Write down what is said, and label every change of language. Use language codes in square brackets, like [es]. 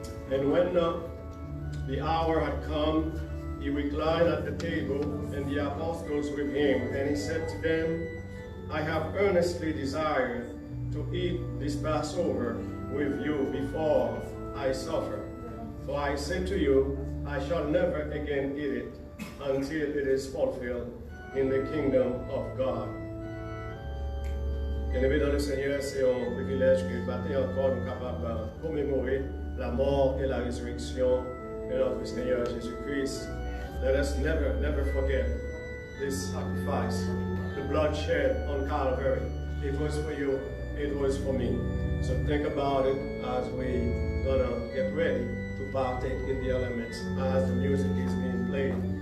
[en] And when the hour had come, he reclined at the table, and the apostles with him, and he said to them, I have earnestly desired to eat this Passover with you before I suffer. For I say to you, I shall never again eat it until it is fulfilled in the kingdom of God. [fr] Bien-aimés dans le Seigneur, c'est un privilège que nous encore nous capables de commémorer la mort et la résurrection de notre Seigneur Jésus-Christ. [en] Let us never forget this sacrifice, the blood shed on Calvary. It was for you, it was for me. So think about it as we gonna get ready to partake in the elements as the music is being played.